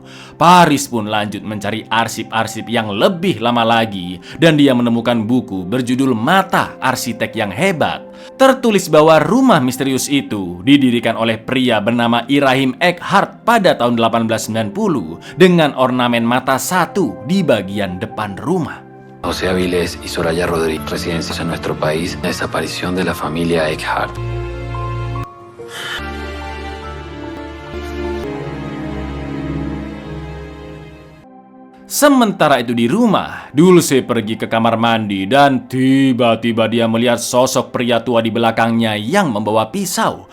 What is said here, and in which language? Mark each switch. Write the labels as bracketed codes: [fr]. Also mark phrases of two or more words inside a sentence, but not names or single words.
[id] Paris pun lanjut mencari arsip-arsip yang lebih lama lagi dan dia menemukan buku berjudul Mata Arsitek yang Hebat. Tertulis bahwa rumah misterius itu didirikan oleh pria bernama Irahim Eckhart pada tahun 1890 dengan ornamen mata satu di bagian depan rumah. [es] José Avilés y Soraya Rodríguez, residentes en nuestro país, la desaparición de la familia Eckhart. [id] Sementara itu di rumah, Dulce pergi ke kamar mandi dan tiba-tiba dia melihat sosok pria tua di belakangnya yang membawa pisau.